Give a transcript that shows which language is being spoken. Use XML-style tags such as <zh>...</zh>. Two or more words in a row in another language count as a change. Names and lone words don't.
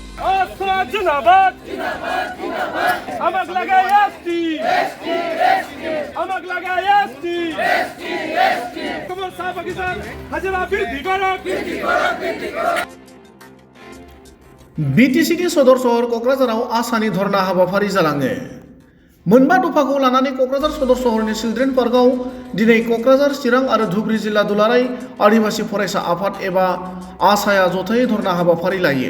<as>आसरा जिंदाबाद আমাক লাগে এসটি আমাক লাগে এসটি তোমার চাহ বাগিচার হাজিরা বৃদ্ধি করক</as> <brx>बिटिसिनि सदर सहर क'क्राझाराव आसानि धरना हाबाफारि जालाङो मोनबा दफाखौ लानानै क'क्राझार सदर सहरनि चिल्ड्रेन पार्कआव दिनै क'क्राझार चिरां आरो धुबुरी जिल्ला दुलाराय आदिबासी फरायसा आफाद एबा आसाया जथायै धरना हाबाफारि लायो।</brx>